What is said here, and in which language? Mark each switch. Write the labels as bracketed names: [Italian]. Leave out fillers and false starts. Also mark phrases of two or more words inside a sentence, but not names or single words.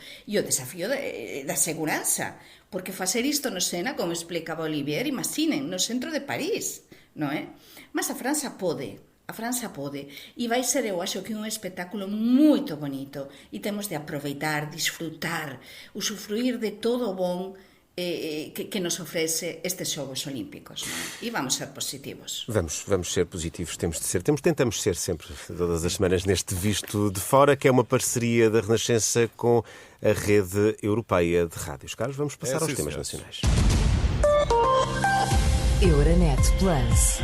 [Galician] E o desafío da seguranza. Porque facer isto no Sena, como explicaba Olivier, imaginen, no centro de París, non é? [Portuguese] Mas a França pode. [Galician] A França pode, e vai ser, eu acho que un espectáculo moito bonito, e temos de aproveitar, disfrutar, usufruir de todo o bom que nos ofrece estes Xogos Olímpicos, non? [Portuguese] E vamos ser positivos. Vamos ser positivos, tentamos ser sempre, todas as semanas, neste Visto de Fora, que é uma parceria da Renascença com a Rede Europeia de Rádios. Carlos, vamos passar aos temas nacionais. Euronet Plus.